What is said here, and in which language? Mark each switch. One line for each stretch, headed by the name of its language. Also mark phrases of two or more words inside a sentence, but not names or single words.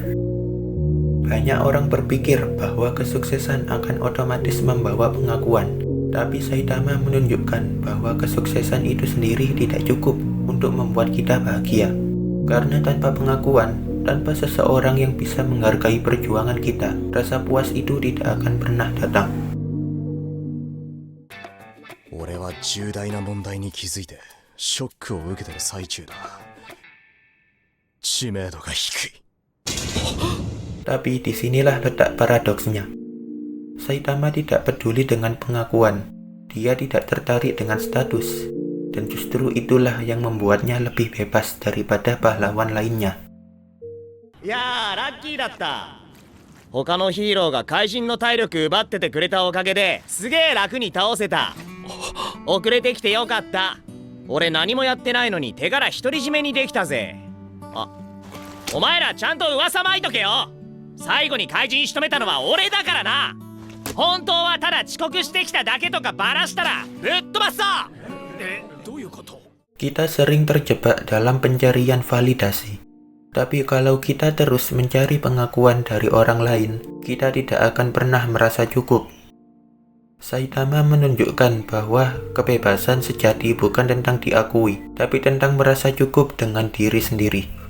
Indonesian: Banyak orang berpikir bahwa kesuksesan akan otomatis membawa pengakuan, tapi Saitama menunjukkan bahwa kesuksesan itu sendiri tidak cukup untuk membuat kita bahagia. Karena tanpa pengakuan, tanpa seseorang yang bisa menghargai perjuangan kita, rasa puas itu tidak akan pernah datang.
Japanese: 俺は重大な問題に気づいてショックを受けてる最中だ。知名度が低い。
Indonesian: Tapi disinilah letak paradoksnya. Saitama tidak peduli dengan pengakuan. Dia tidak tertarik dengan status. Dan justru itulah yang membuatnya lebih bebas daripada pahlawan lainnya.
Japanese: いやー、ラッキーだった。他のヒーローが怪人の体力奪っててくれたおかげですげえ楽に倒せた。遅れてきてよかった。俺何もやってないのに手柄独り占めにできたぜ。あ、お前らちゃんと噂まいとけよ。最後に怪人仕留めたのは俺だからな。本当はただ遅刻してきただけとかバラしたらぶっ飛ばすぞ。どういうこと？
Indonesian: Kita sering terjebak dalam pencarian validasi. Tapi kalau kita terus mencari pengakuan dari orang lain, kita tidak akan pernah merasa cukup. Saitama menunjukkan bahwa kebebasan sejati bukan tentang diakui, tapi tentang merasa cukup dengan diri sendiri.